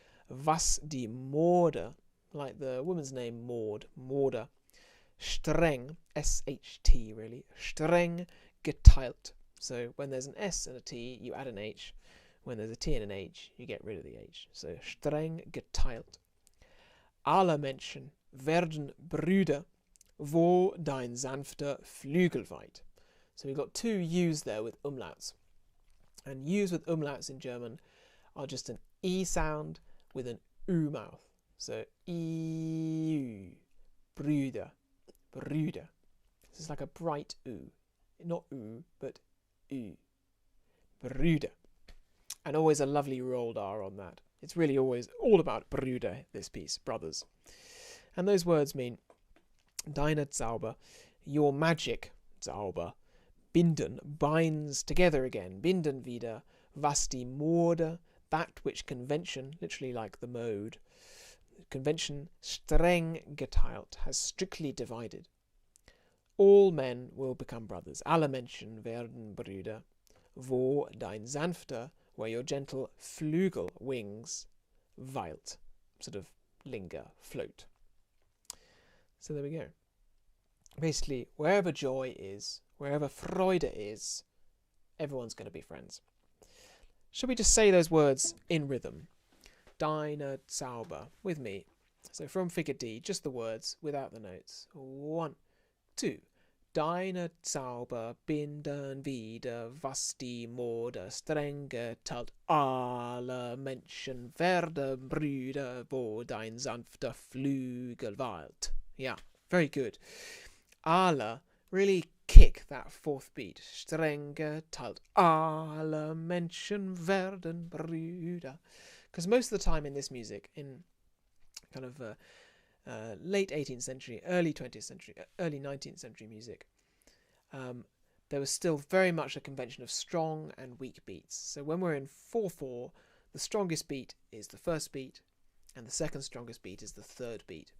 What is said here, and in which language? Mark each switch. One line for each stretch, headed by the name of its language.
German: Was die Morde,
English: like the woman's name Maud, Morde, streng, S-H-T really,
German: streng geteilt.
English: So when there's an S and a T, you add an H. When there's a T and an H, you get rid of the H.
German: So streng geteilt. Alle Menschen werden Brüder, wo dein sanfter Flügel weit.
English: So we've got two U's there with umlauts. And U's with umlauts in German are just an E sound with an U mouth. So EU, Brüder, Brüder. This is like a bright U. Not U, but U. Brüder. And always a lovely rolled R on that. It's really always all about Brüder, this piece, brothers. And those words mean Deine Zauber, your magic, Zauber, binden, binds together again,
German: binden wieder, was die Mode,
English: that which convention, literally like the mode, convention
German: streng geteilt,
English: has strictly divided. All men will become brothers.
German: Alle Menschen werden Brüder. Wo dein sanfter,
English: where your gentle Flügel, wings, weilt, sort of linger, float. So there we go. Basically, wherever joy is, wherever Freude is, everyone's going to be friends. Shall we just say those words in rhythm?
German: Deine Zauber,
English: with me. So from figure D, just the words without the notes.
German: 1, 2. Deine Zauber binden wieder, was die Mode streng geteilt. Alle Menschen werden Brüder, wo dein sanfter Flügel weilt.
English: Yeah, very good. Alle, really kick that fourth beat.
German: Streng geteilt. Alle Menschen werden Brüder.
English: Because most of the time in this music, in kind of late 18th century, early 20th century, early 19th century music, there was still very much a convention of strong and weak beats. So when we're in 4/4, the strongest beat is the first beat, and the second strongest beat is the third beat.